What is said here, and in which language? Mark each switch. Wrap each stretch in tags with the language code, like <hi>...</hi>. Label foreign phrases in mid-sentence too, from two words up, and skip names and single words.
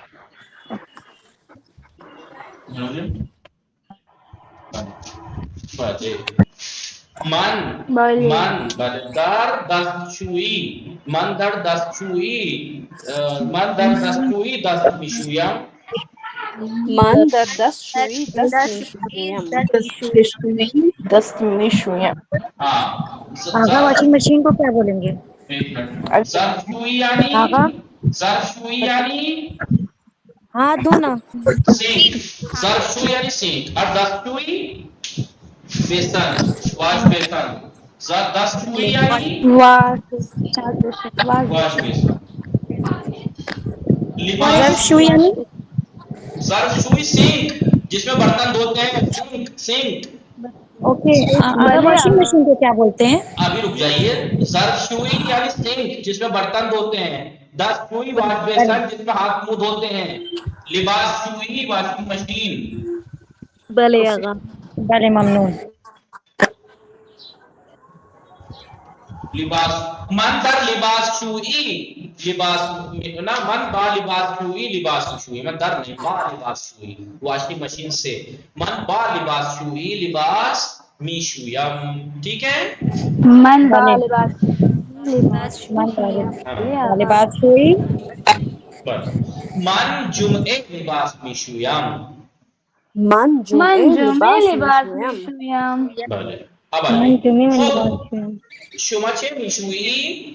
<fa>من در دستشویی دست میشویم. من در دستشویی دست میشویم.</fa> <ur>آغا</ur> <en>washing machine</en> <ur>کو کیا بولیں گے؟</ur> <fa>ظرفشویی یعنی</fa> <ur>ہاتھ دھونا. سینک. ظرفشویی یعنی سینک اور دستشویی بیسن</ur> <en>wash basin.</en> <ur>دستشویی یعنی</ur> <en>wash basin.</en> <ur>ظرفشویی سینک جس میں برتن دھوتے ہیں. سینک اوکے.</ur> <en>washing machine</en> <ur>کو کیا بولتے ہیں؟ ابھی رک جائیے. ظرفشویی یعنی سینک جس میں برتن دھوتے ہیں. دستشویی</ur> <en>wash basin</en> <ur>جس میں ہاتھ منہ دھوتے ہیں.</ur> <fa>لباس شویی</fa> <en>washing machine.</en> <fa>بلے آغا. بلے ممنون. لباس من در لباس شویی من با لباس شویی لباس شویی. من در نہیں با لباس شویی</fa> <en>washing machine</en> <fa>سے. من با لباس شویی لباس میشویم.</fa> <ur>ٹھیک ہے.</ur> <fa>من با لباس ہوئی. من جمعے لباس میشویم. من جمعه لباس میشویم. بله. اب شما چه میشویی؟</fa>